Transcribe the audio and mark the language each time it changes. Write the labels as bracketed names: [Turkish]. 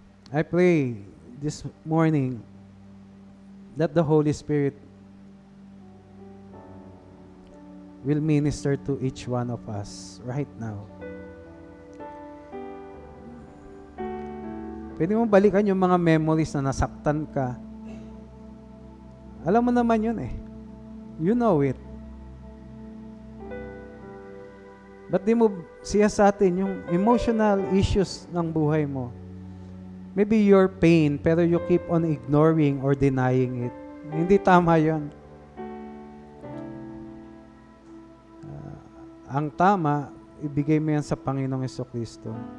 [English] I pray this morning that the Holy Spirit will minister to each one of us right now. [Filipino] Pwede mo balikan yung mga memories na nasaktan ka. Alam mo naman yun [English] You know it. [Filipino] Ba't di mo siya sa atin yung emotional issues ng buhay mo? [English] Maybe your pain, pero you keep on ignoring or denying it. [Filipino] Hindi tama yun. Ang tama, ibigay mo yan sa Panginoong Jesucristo.